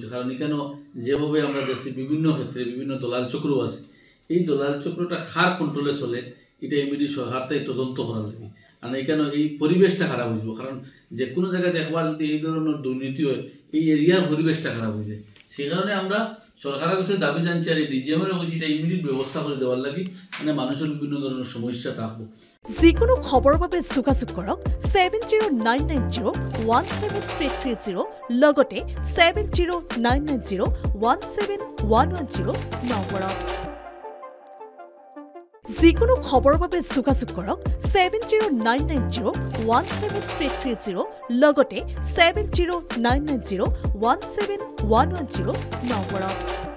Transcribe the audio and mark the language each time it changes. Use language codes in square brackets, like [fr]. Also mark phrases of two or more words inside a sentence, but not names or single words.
[bn] কারণ এখানে যেভাবে আমরা দেখছি বিভিন্ন ক্ষেত্রে বিভিন্ন দলাল চক্র আছে, এই দলাল চক্রটা কার কন্ট্রোলে চলে এটা ইমিডিয়েট সরকারটাই তদন্ত করার লাগে। আর এখানে এই পরিবেশটা খারাপ হয়ে যাবে, কারণ যে কোনো জায়গায় দেখবার যদি এই ধরনের দুর্নীতি হয় এই এরিয়ার পরিবেশটা খারাপ হয়ে যায়। সেই কারণে আমরা সরকারের কাছে দাবি জানছি আর এই ডিজিএমের কাছে এটা ইমিডিয়েট ব্যবস্থা করে দেওয়ার লাগে, মানে মানুষের বিভিন্ন ধরনের সমস্যা থাকবো। [as] যিকোনো খবৰৰ বাবে যোগাযোগ কৰক 7099017330 লগতে 7099017110 নম্বৰত। যিকোনো খবৰৰ বাবে যোগাযোগ কৰক 7099017330 লগতে 7099017110 নম্বৰত।